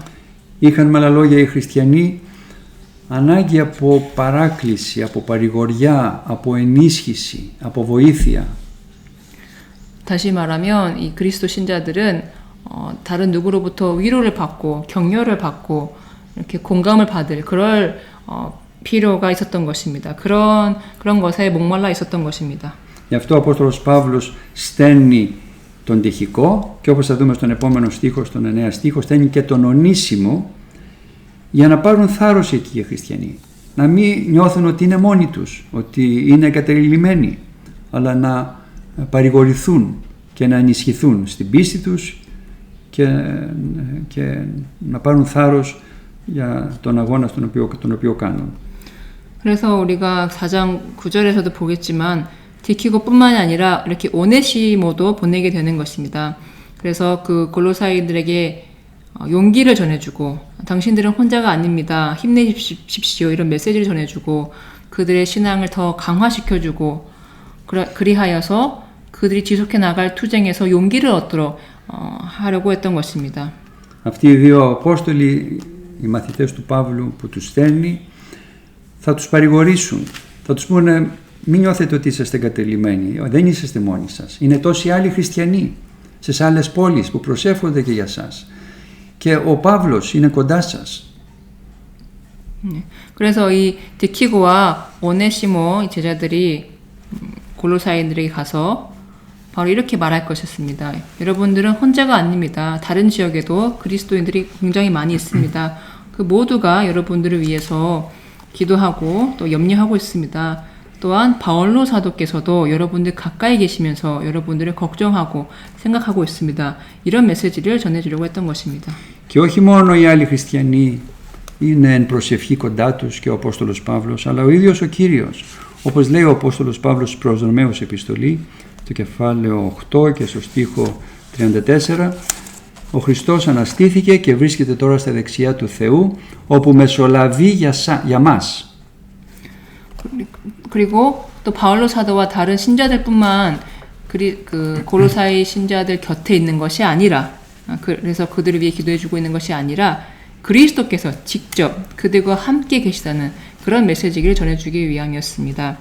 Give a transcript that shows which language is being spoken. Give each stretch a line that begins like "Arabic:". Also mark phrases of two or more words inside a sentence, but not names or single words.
Greek: Είχαν με άλλα λόγια οι χριστιανοί ανάγκη από παράκληση, από παρηγοριά, από ενίσχυση, από βοήθεια.
Korean: 다시 말하면 이 그리스도 신자들은 다른 누구로부터 위로를 받고 격려를 받고 이렇게 공감을 받을 그럴 필요가 있었던 것입니다. 그런 것에 목말라 있었던 것입니다.
Greek: Γι' αυτό ο Απόστολος Παύλος στέλνει τον Τυχικό και όπως θα δούμε στον επόμενο στίχο, στον 9 στίχο, στέλνει και τον Ονήσιμο για να πάρουν θάρρος εκεί οι χριστιανοί. Να μην νιώθουν ότι είναι μόνοι τους, ότι είναι εγκαταλειμμένοι, αλλά να παρηγορηθούν και να ενισχυθούν στην πίστη τους και να πάρουν θάρρος για τον αγώνα τον οποίο κάνουν.
Korean: 그래서 우리가 4장 9절에서도 보겠지만 디키고뿐만이 아니라 이렇게 오네시모도 보내게 되는 것입니다. 그래서 그 골로사이들에게 용기를 전해주고 당신들은 혼자가 아닙니다. 힘내십시오. 이런 메시지를 전해주고 그들의 신앙을 더 강화시켜주고 그리하여서 그들이 지속해 나갈 투쟁에서 용기를 얻도록 하려고 했던 것입니다.
Greek: Αυτοί οι δύο Απόστολοι, οι μαθητές του Παύλου που τους στέλνει, θα τους παρηγορήσουν, θα τους πούνε μην νιώθετε ότι είσαστε εγκατελειμμένοι, δεν είσαστε μόνοι σας. Είναι τόσοι άλλοι χριστιανοί σε άλλες πόλεις που προσεύχονται και για σας. Και ο Παύλος είναι κοντά σας.
Korean: 그래서 이 디키고와 오네시모 제자들이 골로사이인들에게 가서 바로 이렇게 말할 것이었습니다. 여러분들은 혼자가 아닙니다. 다른 지역에도 그리스도인들이 굉장히 많이 있습니다. 그 모두가 여러분들을 위해서 기도하고 또 염려하고 있습니다. 또한 바울로 사도께서도 여러분들 가까이 계시면서 여러분들을 걱정하고 생각하고 있습니다. 이런 메시지를 전해주려고 했던 것입니다.
Greek: Και όχι μόνο οι άλλοι χριστιανοί είναι εν προσευχή κοντά τους και ο Απόστολος Παύλος, αλλά ο ίδιος ο Κύριος. Όπως λέει ο Απόστολος Παύλος προς Ρωμαίους επιστολή, το κεφάλαιο 8 και στο στίχο 34, ο Χριστός αναστήθηκε και βρίσκεται τώρα στα δεξιά του Θεού, όπου μεσολαβεί για μας.
Korean: 그리고 또 바울로 사도와 다른 신자들뿐만 그 고로사의 신자들 곁에 있는 것이 아니라, 그래서 그들을 위해 기도해주고 있는 것이 아니라 그리스도께서 직접 그들과 함께 계시다는 그런 메시지를 전해주기 위함이었습니다.